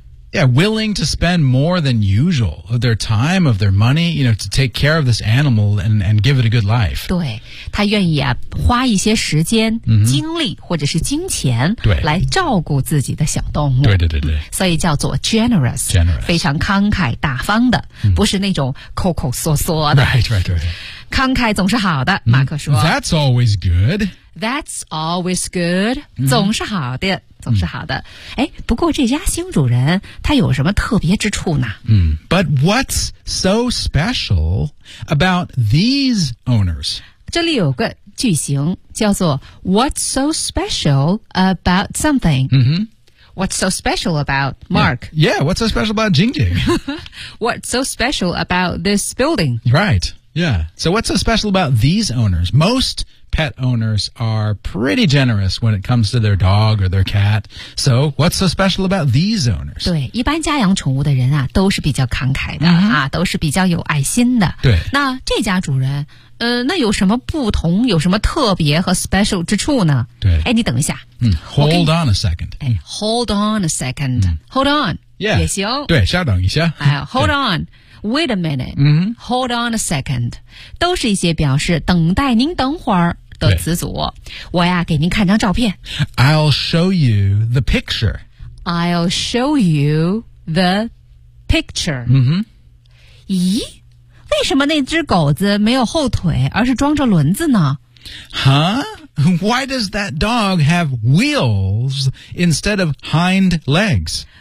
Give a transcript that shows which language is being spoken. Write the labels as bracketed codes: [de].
[en] Yeah, willing to spend more than usual of their time, of their money, you know, to take care of this animal and give it a good life. [zh] 对，他愿意啊，花一些时间、 mm-hmm. 精力或者是金钱对来照顾自己的小动物。对对对对。所以叫做 generous. [en] Generous. [zh] 非常慷慨大方的、 mm-hmm. 不是那种抠抠缩缩的。 [en] Right, right, right. [zh] 慷慨总是好的、mm-hmm. 马克说。 [en] That's always good. That's always good.、 Mm-hmm. [zh] 总是好的。总是好的。哎，不过这家新主人他有什么特别之处呢？ [en] 嗯 ，But what's so special about these owners? [zh] 这里有个句型叫做 [en] What's so special about something?、 Mm-hmm. What's so special about Mark? Yeah. Yeah, what's so special about Jing Jing? What's so special about this building? Right. Yeah. So what's so special about these owners? Most. Pet owners are pretty generous when it comes to their dog or their cat. So, what's so special about these owners? [zh] 对，一般家养宠物的人啊，都是比较慷慨的、 mm-hmm. 啊，都是比较有爱心的。对，那这家主人，那有什么不同？有什么特别和 special 之处呢？对，哎，你等一下。 [en] 嗯、hold on a second. 哎 ，hold on a second.、嗯、 hold on. Yeah. [zh] 也行。对，稍等一下。 [en] 哎 ，hold on. Wait a minute,、 mm-hmm. hold on a second, [zh] 都是一些表示等待您等会儿的词组。我呀给您看张照片。 [en] I'll show you the picture. I'll show you the picture.、 Mm-hmm. [zh] 咦为什么那只狗子没有后腿而是装着轮子呢 [en] Huh? Why does that dog have wheels instead of hind legs?